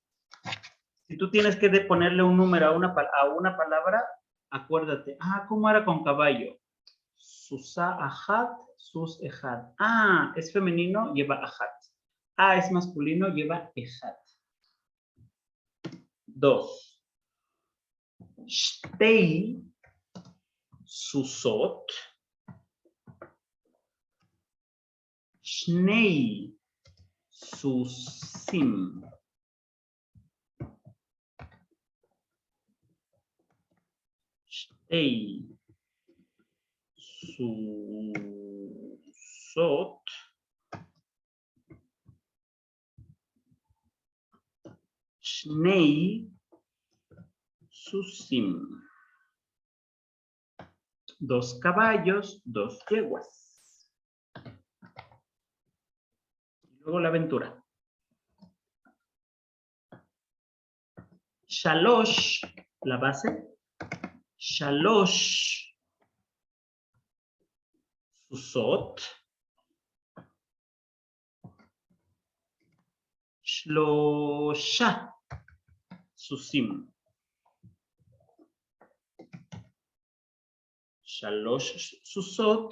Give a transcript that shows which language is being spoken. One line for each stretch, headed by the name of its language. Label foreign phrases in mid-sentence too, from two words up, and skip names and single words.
Spanish: Si tú tienes que ponerle un número a una palabra, acuérdate. ¿Cómo era con caballo?
Hebrew: סוסה אחת, סוס אחד.
Spanish: Es femenino, lleva ajat. Es masculino, lleva ejad. 2.
Hebrew: שתי סוסות. שני סוסים. שתי סוסות. שני סוסים.
Spanish: 2 caballos, 2 yeguas. Luego la aventura. Shalosh, la base.
Hebrew: שלוש סוסות. שלושה סוסים. שלוש סוסות.